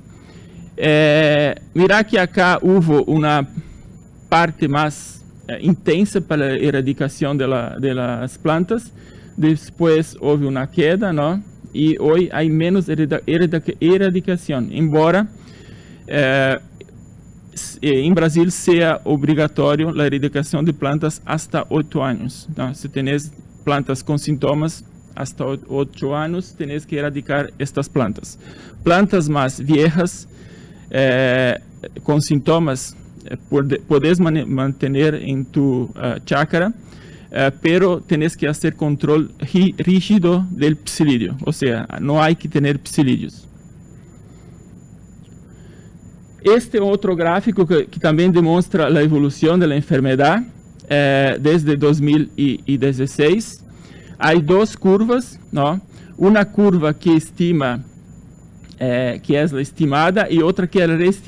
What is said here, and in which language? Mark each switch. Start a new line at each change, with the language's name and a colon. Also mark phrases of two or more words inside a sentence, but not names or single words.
Spanish: Mirar que acá
Portuguese: houve uma parte mais intensa para a erradicação das plantas, depois houve uma queda, não? E hoje há menos erradicação, embora em Brasil seja obrigatório a erradicação de plantas hasta 8 anos. Então, se tenéis plantas com sintomas, hasta 8 anos,
Spanish: tenéis que
Portuguese: erradicar estas plantas. Plantas mais viejas, com sintomas, podes manter em tu chácara,
Spanish: pero tienes que hacer control rígido del psilídeo, o sea, no hay que tener psilídeos.
Portuguese: Este outro gráfico que também demonstra a evolução da enfermidade, desde 2016. Há duas curvas, não? Uma curva que estima, que é a estimada, e outra que é a reestimada.